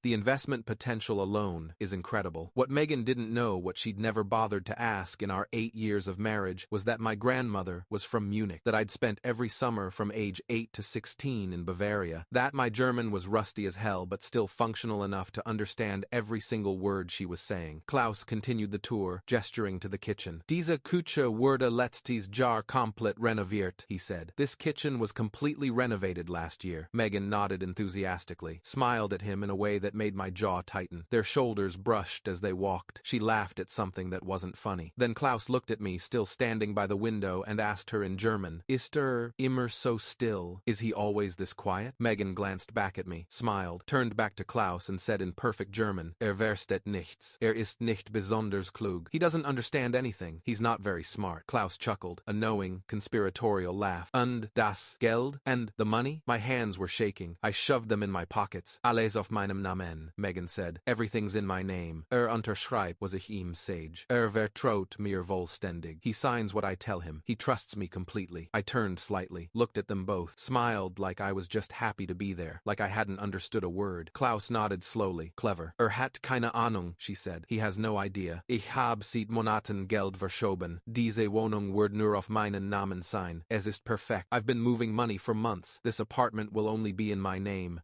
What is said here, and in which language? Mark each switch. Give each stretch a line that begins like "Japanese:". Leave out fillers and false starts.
English: The investment potential alone is incredible." What Megan didn't know, what she'd never bothered to ask in our 8 years of marriage, was that my grandmother was from Munich, that I'd spent every summer from age 8 to 16 in Bavaria, that my German was rusty as hell but still functional enough to understand every single word she was saying. Klaus continued the tour, gesturing to the kitchen.
German: "Diese Küche wurde letztes Jahr komplett renoviert,"
English: he said. "This kitchen was completely renovated last year." Megan nodded enthusiastically, smiled at him in a way that made my jaw tighten. Their shoulders brushed as they walked. She laughed at something that wasn't funny. Then Klaus looked at me, still standing by the window, and asked her in German,
German: "Ist immer so still?
English: Is he always this quiet?" Megan glanced back at me, smiled, turned back to Klaus and said in perfect German,
German: Versteht nichts. Ist nicht besonders klug.
English: He doesn't understand anything. He's not very smart." Klaus chuckled, a knowing, conspiratorial laugh.
German: "Und das Geld?
English: And the money?"
German: My hands were shaking.
English: I shoved them in my pockets.
German: "Alles auf meinem Namen,"
English: Megan said. "Everything's in my name.
German: Unterschreibt, was ich ihm sage. Vertraut mir vollständig.
English: He signs what I tell him. He trusts me completely." I turned slightly, looked at them both, smiled like I was just happy to be there, like I hadn't understood a word. Klaus nodded slowly. "Clever."
German: Hat keine Ahnung,"
English: she said. "He has no idea.
German: Ich hab seit Monaten Geld verschoben. Diese Wohnung wird nur auf meinen Namen sein. Es ist perfekt.
English: I've been moving money for months. This apartment will only be in my name.